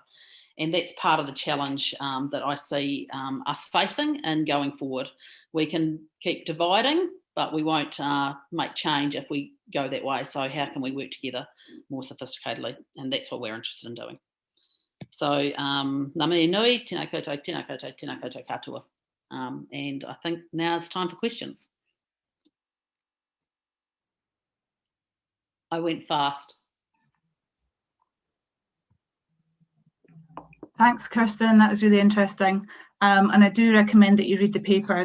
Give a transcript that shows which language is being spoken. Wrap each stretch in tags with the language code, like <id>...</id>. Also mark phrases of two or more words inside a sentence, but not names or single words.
<en>And that's part of the challenge that I see us facing and going forward. We can keep dividing, but we won't make change if we go that way. So how can we work together more sophisticatedly? And that's what we're interested in doing.</en> <mi>So ngā mihi nui, tēnā koutou, tēnā koutou, tēnā koutou katoa.</mi> <en>And I think now it's time for questions. I went fast. Thanks, Kirsten. That was really interesting. And I do recommend that you read the paper.</en>